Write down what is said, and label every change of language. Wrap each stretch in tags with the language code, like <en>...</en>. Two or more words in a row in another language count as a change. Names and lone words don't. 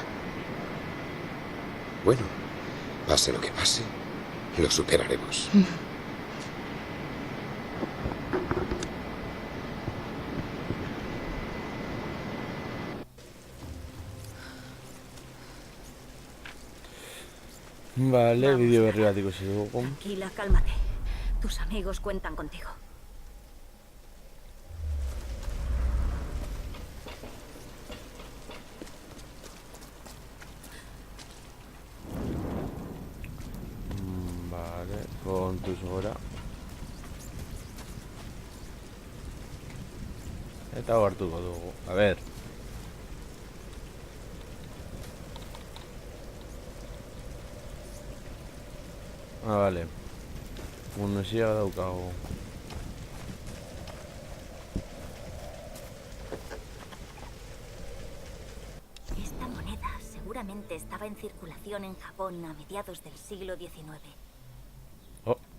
<es>Bueno, pase lo que pase, lo superaremos. Vale,</es> <eu>bideo berri bat ikusi dugu.</eu> <es>Tranquila, cálmate. Tus amigos cuentan contigo. Vale,</es> <eu>kontuz gora. Eta hau hartuko dugu.</eu> <es>A ver. Ah, vale.</es> <eu>Munizioa daukagu.</eu> <es>Esta moneda seguramente estaba en circulación en Japón a mediados del siglo XIX. Oh.</es>